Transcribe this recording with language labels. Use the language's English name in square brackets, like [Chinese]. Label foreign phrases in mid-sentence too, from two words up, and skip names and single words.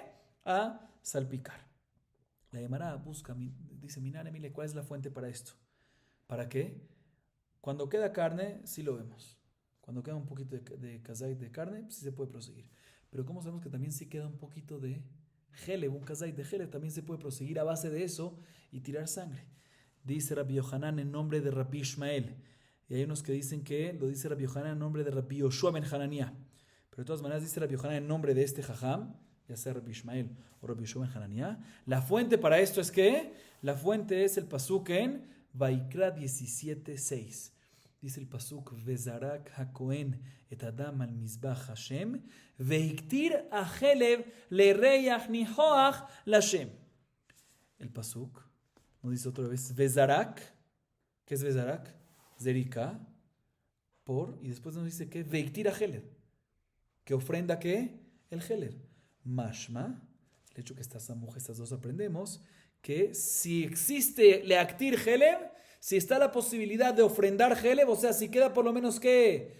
[Spanish] A salpicar. La Gemara busca, dice, Minane, mire, ¿cuál es la fuente para esto? ¿Para qué? Cuando queda carne, sí lo vemos. Cuando queda un poquito de kazait de carne, sí se puede proseguir. Pero ¿cómo sabemos que también si queda un poquito de Heleb, un kazait de Heleb, también se puede proseguir a base de eso y tirar sangre? Dice Rabbi Yohanan en nombre de Rabbi Ishmael. Y hay unos que dicen que lo dice Rabbi Yohanan en nombre de Rabbi Yoshua ben Hanania. Pero de todas maneras dice Rabbi Yohanan en nombre de este jajam, ya sea Rabbi Ishmael o Rabbi Yoshua ben Hanania. La fuente para esto es ¿qué? La fuente es el pasuk en Vaikra 17:6. Dice el pasuk, [Hebrew] וזרק הכהן את הדם על מזבח ה, והקטיר החלב ל ריח ניחח לה. [Spanish] El pasuk nos dice otra vez, Vezarak. ¿Qué es Vezarak? Zerika. Y después nos dice que [Hebrew] והקטיר החלב. [Spanish] ¿Que ofrenda qué? El heleb. Mashma. El hecho que estas dos aprendemos que si existe [Hebrew] להקטיר חלב, [Spanish] si está la posibilidad de ofrendar heleb, o sea, si queda por lo menos ¿qué?